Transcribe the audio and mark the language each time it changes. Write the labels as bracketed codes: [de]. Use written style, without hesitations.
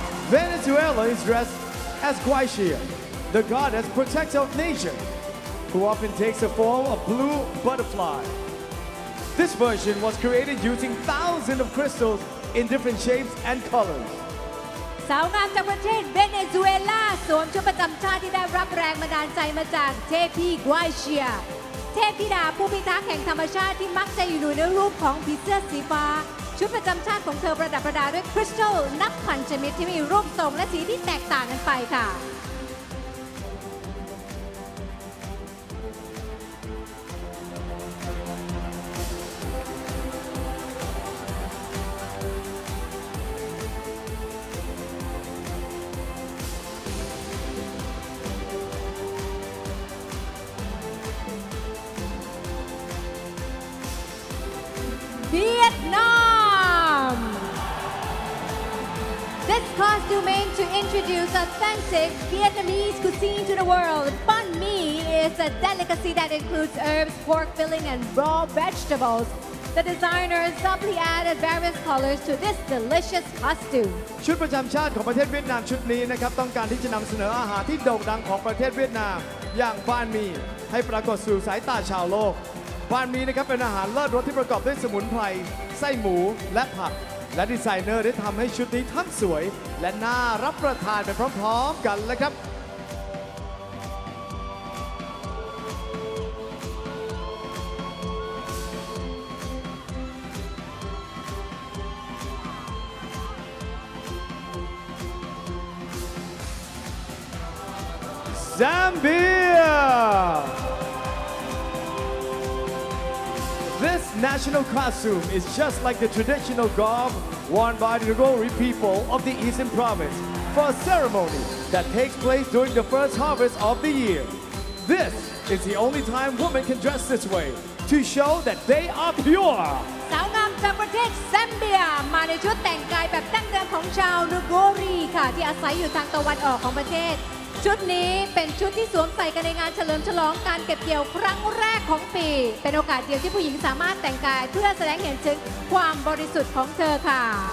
[en] Venezuela is dressed as Guaixia, the goddess protector of nature, who often takes the form of blue butterfly. This version was created using thousands of crystals in different shapes and colors. [th] สาวงามจากประเทศเวเนซุเอลาสวมชุดประจำชาติที่ได้รับแรงบันดาลใจมาจากเทพีกัวเชีย เทพธิดาผู้พิทักษ์แห่งธรรมชาติที่มักจะอยู่ในรูปของผีเสื้อสีฟ้า ชุดประจำชาติของเธอประดับประดาด้วยคริสตัล นับพันชนิดที่มีรูปทรงและสีที่แตกต่างกันไปค่ะ Vietnam. [en] This costume aims to introduce authentic Vietnamese cuisine to the world. Banh mi is a delicacy that includes herbs, pork filling, and raw vegetables. The designers subtly added various colors to this delicious costume. [th] ชุดประจำชาติของประเทศเวียดนามชุดนี้นะครับต้องการที่จะนำเสนออาหารที่โด่งดังของประเทศเวียดนามอย่างบานมีให้ปรากฏสู่สายตาชาวโลก บานมีนะครับเป็นอาหารเลิศรสที่ประกอบด้วยสมุนไพรไส้หมูและผักและดีไซเนอร์ได้ทำให้ชุดนี้ทั้งสวยและน่ารับประทานไปพร้อมๆกันเลยครับ Zambia. [en] This national costume is just like the traditional garb worn by the Ngori people of the Eastern Province for a ceremony that takes place during the first harvest of the year. This is the only time women can dress this way to show that they are pure. [th] สาวงามจากประเทศแซมเบียมาในชุดแต่งกายแบบดั้งเดิมของชาวนูโกรีค่ะที่อาศัยอยู่ทางตะวันออกของประเทศชุดนี้เป็นชุดที่สวมใส่กันในงานเฉลิมฉลองการเก็บเกี่ยวครั้งแรกของปีเป็นโอกาสเดียวที่ผู้หญิงสามารถแต่งกายเพื่อแสดงเห็นถึงความบริสุทธิ์ของเธอค่ะ